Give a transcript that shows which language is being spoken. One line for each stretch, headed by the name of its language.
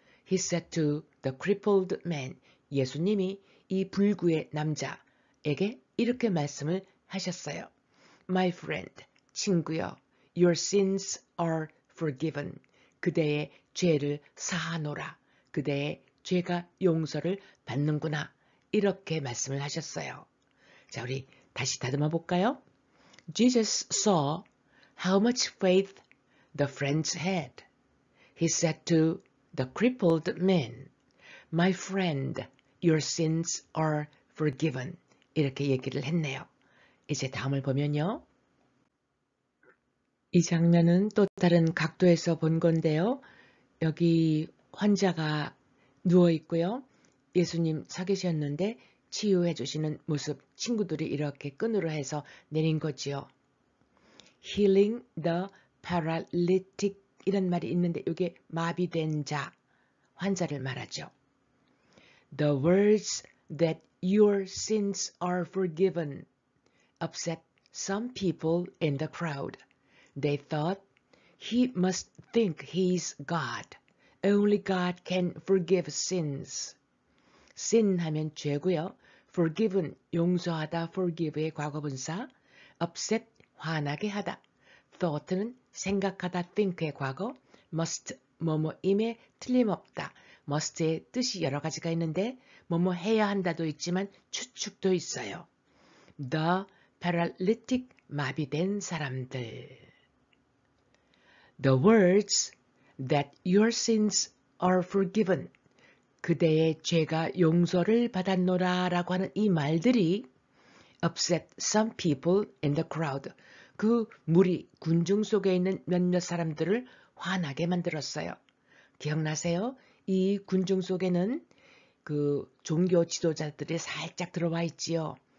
English: He said to the crippled man,
Korean: 예수님이 이 불구의 남자에게 이렇게 말씀을 하셨어요.
English: My friend,
Korean: 친구여,
English: your sins are forgiven.
Korean: 그대의 죄를 사하노라. 그대의 죄가 용서를 받는구나. 이렇게 말씀을 하셨어요. 자, 우리 다시 다듬어 볼까요?
English: Jesus saw how much faith the friends had. He said to the crippled man, My friend, your sins are forgiven.
Korean: 이렇게 얘기를 했네요. 이제 다음을 보면요. 이 장면은 또 다른 각도에서 본 건데요. 여기 환자가 누워 있고요. 예수님 서 계셨는데 치유해 주시는 모습, 친구들이 이렇게 끈으로 해서 내린 거지요.
English: Healing the paralytic
Korean: 이런 말이 있는데 이게 마비된 자, 환자를 말하죠.
English: The words that your sins are forgiven upset some people in the crowd. They thought he must think he's God. Only God can forgive sins. sin
Korean: 하면 죄고요. forgive는 용서하다, forgive의 과거분사. upset, 화나게 하다. thought는 생각하다, think의 과거. must, 뭐뭐임에 틀림없다. must의 뜻이 여러 가지가 있는데 뭐뭐 해야 한다도 있지만 추측도 있어요.
English: The paralytic,
Korean: 마비된 사람들.
English: The words that your sins are forgiven.
Korean: 그대의 죄가 용서를 받았노라 라고 하는 이 말들이
English: upset some people in the crowd.
Korean: 그 무리, 군중 속에 있는 몇몇 사람들을 화나게 만들었어요. 기억나세요? 이 군중 속에는 그 종교 지도자들이 살짝 들어와 있지요.